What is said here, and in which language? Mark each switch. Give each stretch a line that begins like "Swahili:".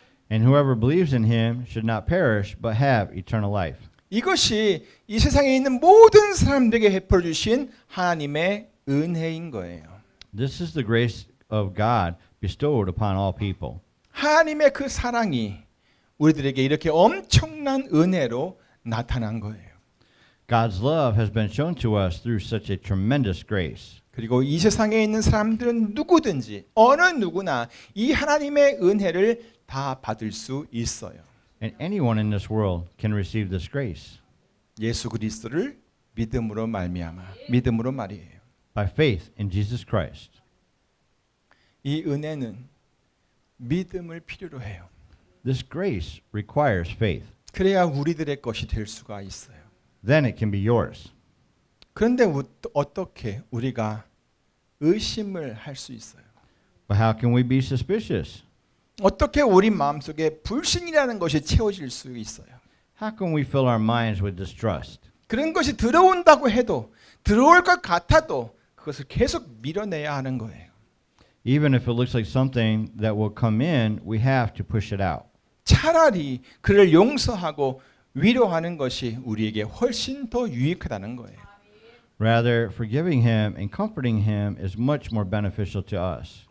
English: And whoever believes in him should not perish, but have eternal life.
Korean: 이것이 이 세상에 있는 모든 사람들에게 베풀어 주신 하나님의 은혜인 거예요.
English: This is the grace of God bestowed upon all people.
Korean: 하나님의 그 사랑이 우리들에게 이렇게 엄청난 은혜로 나타난 거예요.
English: God's love has been shown to us through such a tremendous grace.
Korean: 그리고 이 세상에 있는 사람들은 누구든지 어느 누구나 이 하나님의 은혜를 다 받을 수 있어요.
English: And anyone in this world can receive this grace
Korean: 예수 그리스도를 믿음으로 믿음으로 말이에요.
English: by faith in Jesus Christ.
Korean: 이 은혜는 믿음을 필요로 해요.
English: This grace requires faith.
Korean: 그래야 우리들의 것이 될 수가 있어요.
English: Then it can be yours.
Korean: 그런데 어떻게 우리가 의심을 할 수 있어요?
English: But how can we be suspicious?
Korean: 어떻게 우리 마음속에 불신이라는 것이 채워질 수 있어요?
English: How can we fill our minds with distrust?
Korean: 그런 것이 들어온다고 해도 들어올 것 같아도 그것을 계속 밀어내야 하는 거예요.
English: Even if it looks like something that will come in, we have to push it out.
Korean: 차라리 그를 용서하고 위로하는 것이 우리에게 훨씬 더 유익하다는 거예요.
English: Rather, forgiving him and comforting him is much more beneficial to us.